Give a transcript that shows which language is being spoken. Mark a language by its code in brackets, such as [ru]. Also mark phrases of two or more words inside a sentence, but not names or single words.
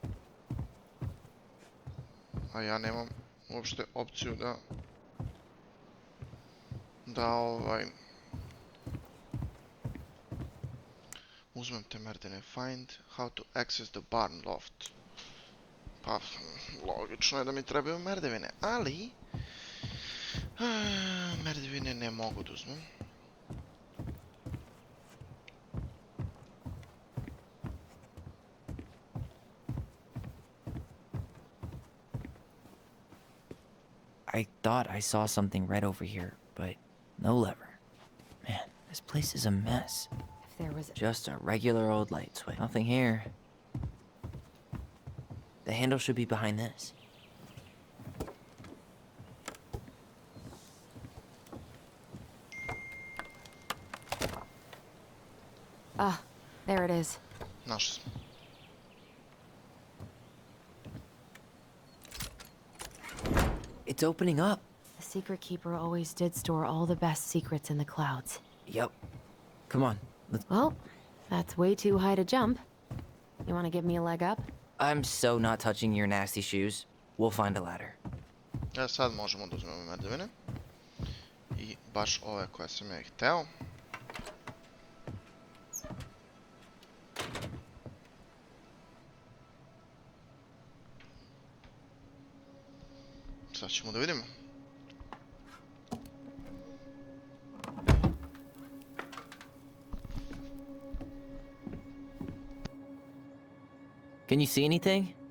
[sr] A ja nemam uopšte opciju da uzmem te merdevine. [en] Find how to access the barn loft. [sr] Pa, logično je da mi trebaju merdevine, ali merdevine ne mogu da uzmem. [en] I thought I saw something red over here, but no lever. Man, this place is a mess. If there was Just a regular old light switch. Nothing here. The handle should be behind this. there it is. [sr] Našli smo. [en] It's opening up. The secret keeper always did store all the best secrets in the clouds. Yep. Come on. Well, that's way too high to jump. You want to give me a leg up? I'm so not touching your nasty shoes. We'll find a ladder. [sr] Sad možemo da uzmemo merdevine. I baš ove koje sam ja hteo. Sad ćemo da vidimo. [en] Can you see anything?